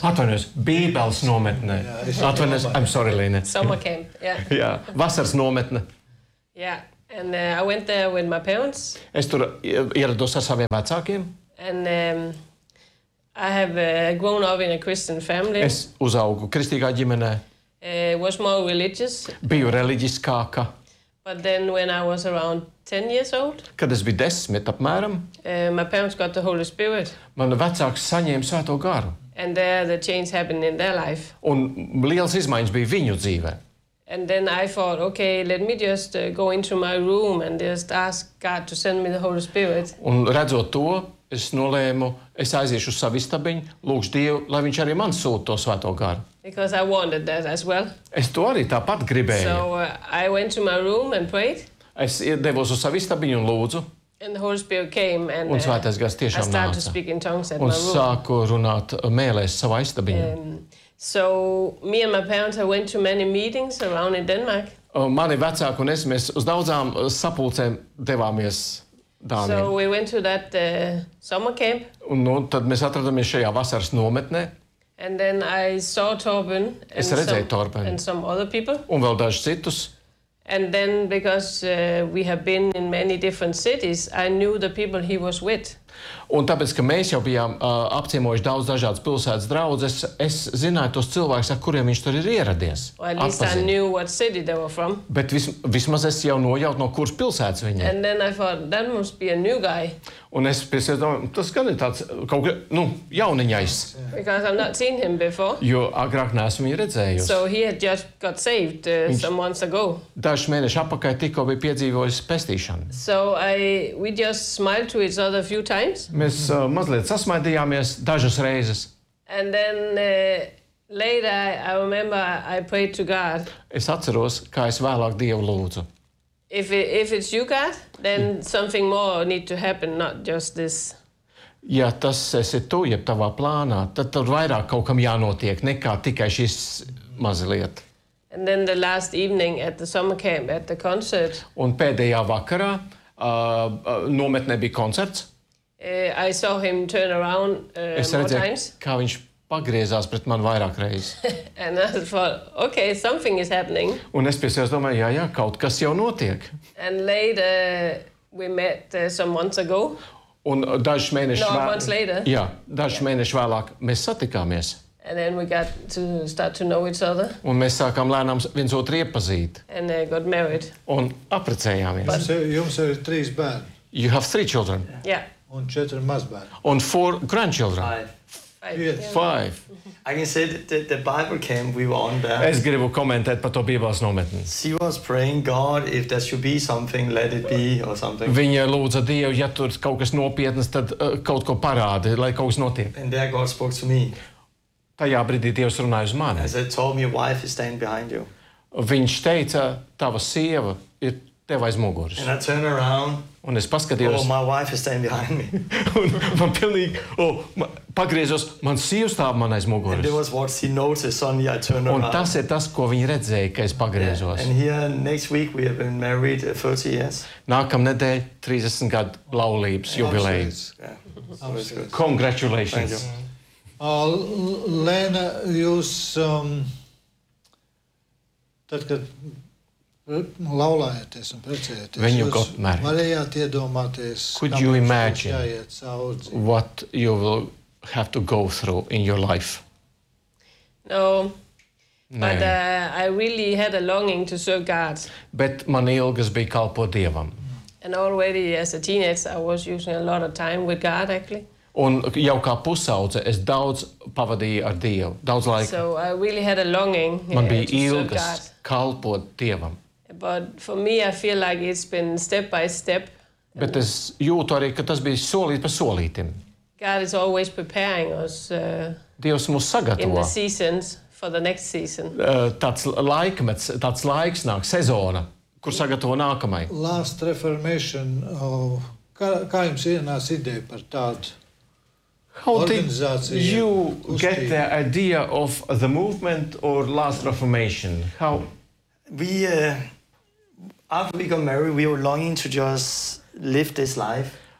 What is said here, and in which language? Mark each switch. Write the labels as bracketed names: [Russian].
[Latvian] Atvainojos, Bībeles nometnē. Yeah, atvainojos, [English] I'm sorry, [Latvian] Lene. [English] Summer camp, yeah. [Latvian] Yeah, vasaras nometne. [English] Yeah, and I went there with my parents. [Latvian] Es tur ierados ar saviem vecākiem. [English] And I have grown up in a Christian family. [Latvian] Es uzaugu kristīgā ģimenē. [English] Was more religious. [Latvian] Biju reliģiskāka. [English] But then when I was around 10 years old. [Latvian] Kad es biju 10 apmēram. [English] My parents got the Holy Spirit. [Latvian] Mani vecāki saņēma Svēto Garu. [English] And there the change happened in their life. [Latvian] Un liels izmaiņas bija viņu dzīvē. [English] And then I thought, okay, let me just go into my room and just ask God to send me the Holy Spirit. [Latvian] Un redzot to, es nolēmu, es aiziešu uz savu istabiņu, lūkšu Dievu, lai viņš arī man sūta to Svēto Garu. [English] Because I wanted that as well. [Latvian] Es to arī tāpat gribēju. [English] So I went to my room and prayed. [Latvian] Es devos uz savu istabiņu un lūdzu. [English] And the Holy Spirit came and [Latvian] un Svētais Gars tiešām nāca. [English] I started to speak in tongues at [Latvian] un [English] my room. [Latvian] Un sāku runāt mēlēs savā istabiņā. [English] So me and my parents I went to many meetings around in Denmark. [Latvian] Mani vecāki un es, mēs uz daudzām sapulcēm devāmies Dāniju. [English] So we went to that summer camp. [Latvian] Un nu, tad mēs atradāmies šajā vasaras nometnē. [English] And then I saw Torben and [Latvian] es redzēju Torben. [English] And some other people. [Latvian] Un vēl dažus citus. [English] And then because we have been in many different cities, I knew the people he was with. [Latvian] Un tāpēc, ka mēs jau bijām apciemojuši daudz dažādas pilsētas draudzes, es zināju tos cilvēkus, ar kuriem viņš tur ir ieradies. [English] Well, at least [Latvian] atpazīt. [English] I knew what city they were from. [Latvian] Bet vismaz es jau nojautu, no kuras pilsētas viņi ir. [English] And then I thought, that must be a new guy. [Latvian] Un es piesiedomu, tas gan ir tāds kaut kā, nu, jauniņais. [English] Because I've not seen him before. [Latvian] Jo agrāk neesmu viņu redzējusi. [English] So he had just got saved some months ago. [Latvian] Dažs mēneši apakaļ tikko bija piedzīvojis pestīšanu. [English] So we just smiled to each other a few times. [Latvian] Mēs mazliet sasmaidījāmies dažas reizes. [English] And then later I remember I prayed to God. [Latvian] Es atceros, kā es vēlāk Dievu lūdzu. [English] If it's you, God, then something more need to happen, not just this. [Latvian] Ja tas esi tu, jeb tavā plānā, tad tur vairāk kaut kam jānotiek, nekā tikai šis mazliet. [English] And then the last evening at the summer camp, at the concert. [Latvian] Un pēdējā vakarā nometnē bija koncerts. [English] I saw him turn around [Latvian] es redzēju, [English] more times. [Latvian] Kā viņš pagriezās pret mani vairāk reizes. [English] And I thought, okay, something is happening. [Latvian] Un es piesies domāju, jā, kaut kas jau notiek. [English] And later we met some months ago. [Latvian] Un dažs mēneši vēlāk. [English] No, months later. [Latvian] Jā, dažs mēneši vēlāk mēs satikāmies. [English] And then we got to start to know each other. [Latvian] Un mēs sākām lēnām viens otru iepazīt. And got married. Un apprecējāmies. [English] But [Latvian] jums ir trīs bērni. [English] You have three children. Yeah. [Latvian] Un četri mazbērni. Un [English] four grandchildren. Five. I can say that the Bible camp we were on there. [Latvian] Es gribu komentēt par to Bībeles nometni. [English] She was praying, God, if there should be something, let it be, or something. [Latvian] Viņa lūdza Dievu, ja tur kaut kas nopietnas, tad kaut ko parādi, lai kaut kas notiek. [English] And there God spoke to me. [Latvian] Tajā brīdī Dievs runāja uz mani. [English] As I told me, your wife is standing behind you. [Latvian] Viņš teica, tava sieva ir tev aiz muguras. [English] And I turned around. [Latvian] Un es paskatījos. [English] Oh, my wife is standing behind me. [Latvian] Un man pilnīgi, pagriezos, man sieva stāv man aiz muguras. [English] And it was what she noticed, suddenly I turned around. [Latvian] Un tas ir tas, ko viņa redzēja, ka es pagriezos. [English] Yeah. And here, next week, we have been married 30 years. [Latvian] Nākamnedēļ, 30 gadu laulības jubilējas. [English] Yeah. Congratulations. [Latvian] Lena, jūs, tad, kad laulājāties un precējāties. [English] When you got married. [Latvian] Varējāt iedomāties. [English] Could you imagine what you will have to go through in your life? No. [Latvian] Nē. [English] But I really had a longing to serve God. [Latvian] Bet man ilgas bija kalpot Dievam. [English] And already as a teenager I was using a lot of time with God actually. [Latvian] Un jau kā pusaudze es daudz pavadīju ar Dievu. Daudz laika. [English] So I really had a longing. [Latvian] Man bija ilgas kalpot Dievam. [English] But for me, I feel like it's been step by step. [Latvian] Bet es jūtu arī, ka tas bija solīt pa solītim. [English] God is always preparing us [Latvian] Dievs mūs sagatavo [English] in the seasons. for the next season. [Latvian] Tāds laikmets, tāds laiks nāk, sezona, kur sagatavo nākamai. Last reformation of kā jums ienāca ideja par tādu organizāciju? [English] How did you get the idea of the movement or last reformation? How we after we got married, we were longing to just live this life.